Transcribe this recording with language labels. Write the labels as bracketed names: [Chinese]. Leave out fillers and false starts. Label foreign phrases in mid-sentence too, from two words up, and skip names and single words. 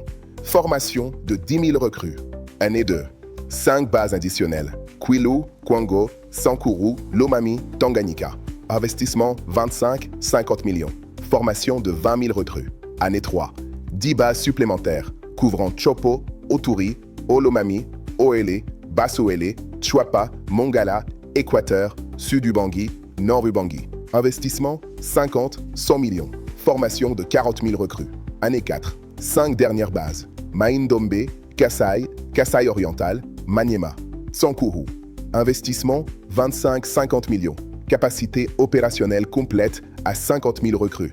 [French] Formation de 10 000 recrues. Année 2, 5 bases additionnelles. Kwilu, Kwango, Sankuru, Lomami, Tanganyika. Investissement 25-50 millions. Formation de 20 000 recrues. Année 3, 10 bases supplémentaires couvrant Chopo, Oturi, Olomami, Oele, Basse-Oele, Chwapa, Mongala, Équateur, Sud-Ubangi, Nord-Ubangi. Investissement 50-100 millions. Formation de 40 000 recrues. Année 4, 5 dernières bases. Maïndombe, Kasai, Kasai oriental, Maniema. Sankuru. Investissement 25-50 millions. Capacité opérationnelle complète à 50 000 recrues.